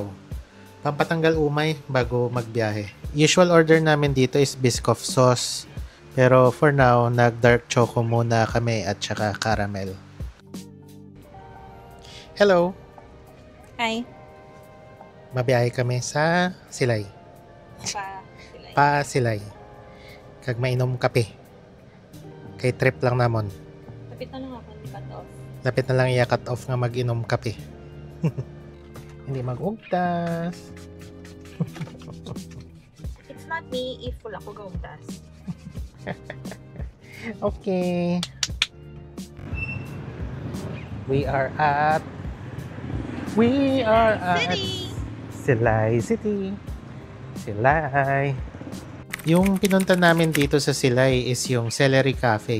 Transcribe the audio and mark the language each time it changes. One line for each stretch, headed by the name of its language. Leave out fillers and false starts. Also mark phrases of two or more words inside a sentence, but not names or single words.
Filipino: Pampatanggal umay bago magbiyahe.
English: Usual order
Filipino: namin dito is Biscoff sauce. Pero
English: for now,
Filipino: nag-dark choco muna kami at saka caramel.
English: Hello! Hi.
Hiligaynon: Mabiyahe kami sa Silay. Silay. Pa Silay. Kag mainom kape. Kay trip lang namon.
Filipino: Kapit na lang ako ng cut off.
Hiligaynon: Lapit na lang i-cut off nga mag-inom kape. Hindi mag-ugtas.
English: It's not me if
Hiligaynon: wala ko gaugtas.
English: Okay. We are at City! Silay City. Silay.
Filipino: Yung pinunta namin dito sa Silay is yung Celery Cafe.